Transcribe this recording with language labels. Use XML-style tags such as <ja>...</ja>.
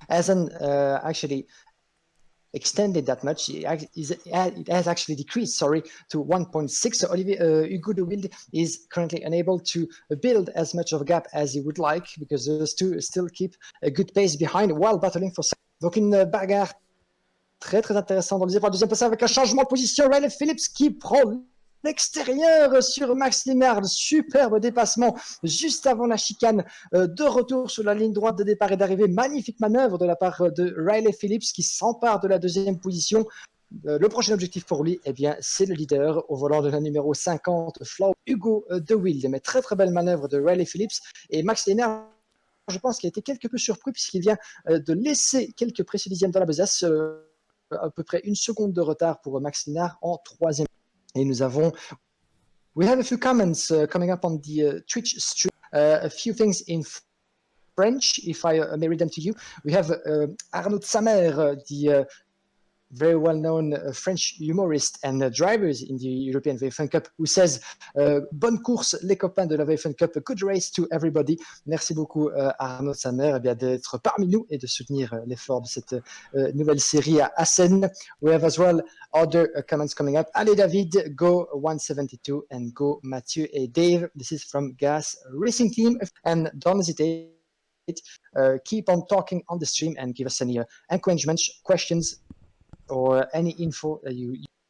<en>Hasn't actually extended that much. It has actually decreased, to 1.6. So Ugo De Wild is currently unable to build as much of a gap as he would like, because those two still keep a good pace behind while battling for.</en> <fr>Donc une bagarre très très intéressante dans le deuxième place, avec un changement de position. Riley Phillips qui prend l'extérieur sur Max Leonard. Superbe dépassement juste avant la chicane, de retour sur la ligne droite de départ et d'arrivée. Magnifique manœuvre de la part de Riley Phillips qui s'empare de la 2e position. Le prochain objectif pour lui, c'est le leader au volant de la numéro 50, Ugo De Wild. Mais très très belle manœuvre de Riley Phillips. Et Max Leonard, je pense qu'il a été quelque peu surpris, puisqu'il vient de laisser quelques précieux dixièmes dans la besace, à peu près 1 seconde de retard pour Max Leonard en 3e. Et</fr> <en>we have a few comments coming up on the Twitch stream. A few things in French, if I may read them to you. We have Arnaud Samer, the very well-known French humorist and drivers in the European Virtual Funcup, who says</en> <fr>bonne course les copains de la Virtual Funcup,</fr> <en>a good race to everybody.</en> <fr>Merci beaucoup Arnaud Samer d'être parmi nous et de soutenir l'effort de cette nouvelle série à Assen.</fr> <en>We have as well other comments coming up.</en> <fr>Allez David,</fr> <en>go 172, and go Mathieu</en> <fr>et</fr> <en>Dave. This is from Gas Racing Team, and don't hesitate. Keep on talking on the stream and give us any encouragements, questions, or any info that you.</en>